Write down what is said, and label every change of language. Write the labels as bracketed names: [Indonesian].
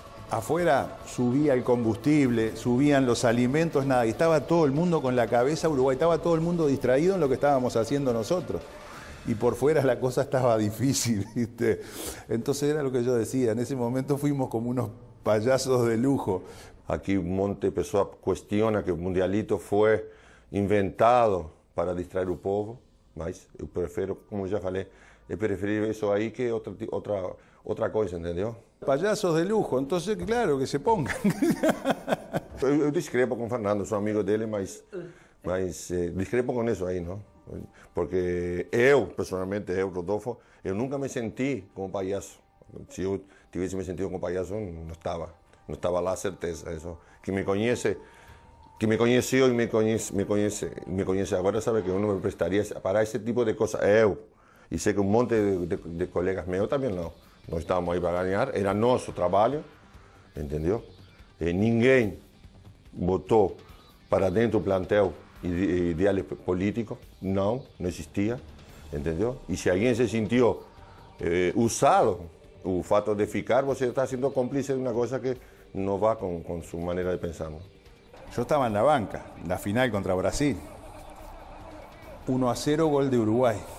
[Spanish] Afuera subía el combustible, subían los alimentos, nada, y estaba todo el mundo con la cabeza Uruguay, estaba todo el mundo distraído en lo que estábamos haciendo nosotros. Y por fuera la cosa estaba difícil, ¿viste? Entonces era lo que yo decía, en ese momento fuimos como unos payasos de lujo. Aquí [Portuguese] un monte de pessoas [Spanish] cuestiona [Portuguese] que o Mundialito foi inventado para distrair o povo, mas eu prefiro, como já falei, eu prefiro isso aí que outra coisa, entendeu? [Spanish] Payasos de lujo, entonces claro que se pongan. [Portuguese] Eu discrepo com o Fernando, sou amigo dele, mas discrepo com isso aí, não? Porque eu, pessoalmente, Rodolfo, eu nunca me senti como payaso. Se eu tivesse me sentido como payaso, não estava lá, certeza. Isso. Que me conheceu e me conhece agora, sabe que eu não me prestaria para esse tipo de coisa. Eu, e sei que um monte de colegas meus também não. Nós estávamos aí para ganhar, era nosso trabalho, entendeu? E ninguém botou para dentro do plantel ideais políticos, não existia, entendeu? E se alguém se sentiu usado, o fato de ficar, você está sendo cómplice de uma coisa que não va com sua maneira de pensar. [Spanish] ¿No? Yo estaba en la banca, la final contra Brasil. 1-0, gol de Uruguay.